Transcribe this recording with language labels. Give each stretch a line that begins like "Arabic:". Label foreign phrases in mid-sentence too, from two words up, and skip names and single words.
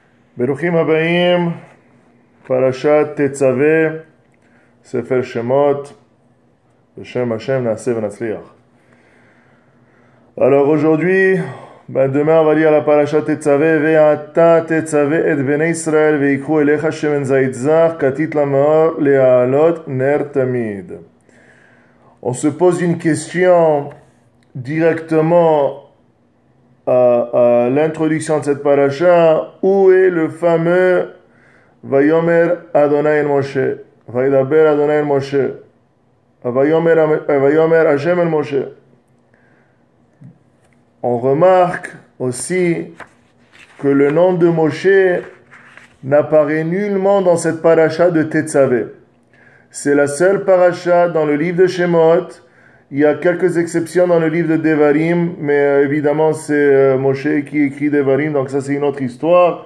Hebrew: ברוכים הבאים, פרשת תצוה, ספר שמות, בשם השם נעשה ונצליח.
French: Alors aujourd'hui, demain on va lire la
Hebrew: פרשת תצוה, ואתה תצוה את בני ישראל ויקחו אליך שמן זית זך כתית למאור להעלות נר תמיד.
French: On se pose une question directement à l'introduction de cette paracha. Où est le fameux
Hebrew: ויאמר אדוני אל משה, וידבר אדוני אל משה, ויאמר השם אל משה?
French: On remarque aussi que le nom de Moshe n'apparaît nullement dans cette paracha de Tetzaveh. C'est la seule paracha dans le livre de Shemot. Il y a quelques exceptions dans le livre de Devarim, mais évidemment c'est Moshe qui écrit Devarim, donc ça c'est une autre histoire.